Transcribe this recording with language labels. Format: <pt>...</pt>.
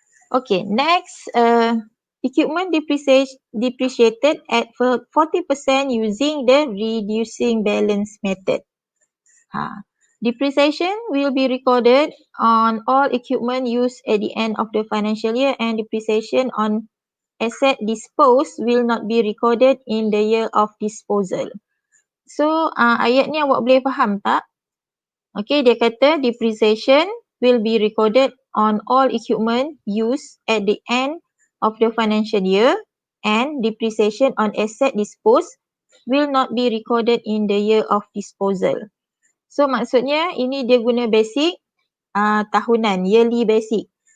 <en>Okay, next, equipment depreciated at 40% using the reducing balance method. Depreciation will be recorded on all equipment used at the end of the financial year, and depreciation on asset disposed will not be recorded in the year of disposal.</en> <ms>So, ayat ni awak boleh faham tak?</ms> <en>Okay,</en> <ms>dia kata</ms> <en>depreciation will be recorded on all equipment used at the end of the financial year, and depreciation on asset disposed will not be recorded in the year of disposal.</en> <ms>So, maksudnya ini dia guna basic tahunan, yearly basic.</ms>